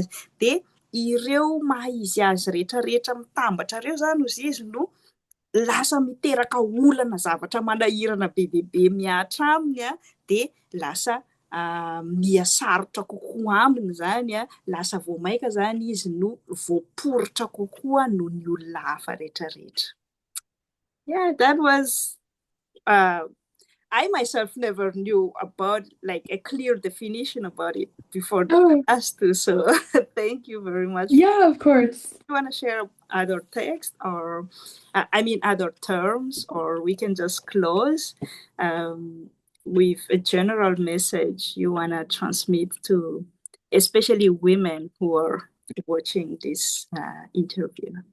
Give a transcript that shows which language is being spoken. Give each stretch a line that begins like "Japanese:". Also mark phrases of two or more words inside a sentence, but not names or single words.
Malagasy: Dia ireo maha izy azy rehetrarehetra mitambatra ireo zany ozy izy no lasa miteraka olana zavatra manahirana be dia be miatra aminy dia lasa miasarotra kokoa aminy zany lasa vao maika zany izy no voaporitra kokoa noho ny olona hafa rehetrarehetra.
English: Yeah, that was I myself never knew about like a clear definition about it before us too. So thank you very much. Yeah, of course. You want to share other text or other terms, or we can just close with a general message you want to transmit to especially women who are watching this interview.